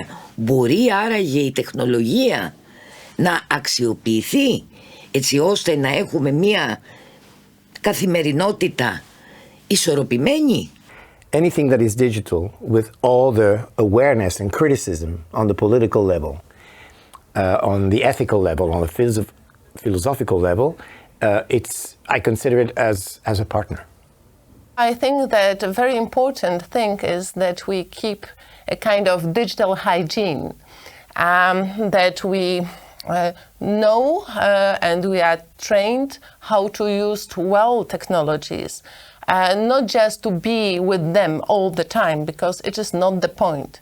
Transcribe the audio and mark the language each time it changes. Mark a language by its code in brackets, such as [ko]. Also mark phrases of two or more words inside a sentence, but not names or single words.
[el] Μπορεί άραγε η τεχνολογία να αξιοποιηθεί έτσι ώστε να έχουμε μία καθημερινότητα ισορροπημένη? [en] Anything that is digital with all the awareness and criticism on the political level on the ethical level, on the philosophical level, I consider it as a partner. I think that a very important thing is that we keep a kind of digital hygiene, that we know and we are trained how to use well technologies, not just to be with them all the time, because it is not the point.